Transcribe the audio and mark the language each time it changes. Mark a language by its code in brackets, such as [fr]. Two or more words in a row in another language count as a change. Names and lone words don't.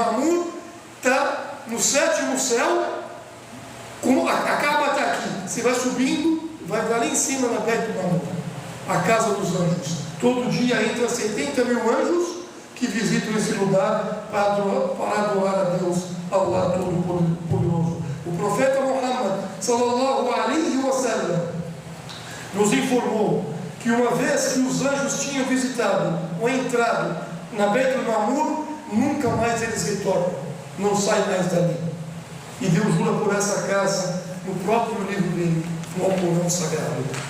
[pt] Beit al-Ma'mur está no 7º céu, acaba até aqui, você vai subindo, vai lá em cima na Beit Mamur, a casa dos anjos. Todo dia entra 70 mil anjos que visitam esse lugar para adorar a Deus, Allah Todo-Poderoso. O profeta Muhammad [ar] صلى الله عليه وسلم [pt] nos informou que uma vez que os anjos tinham visitado ou entrado na Beit Mamur, nunca mais eles retornam, não saem mais dali. E Deus jura por essa casa no próprio livro dele, no Alcorão Sagrado.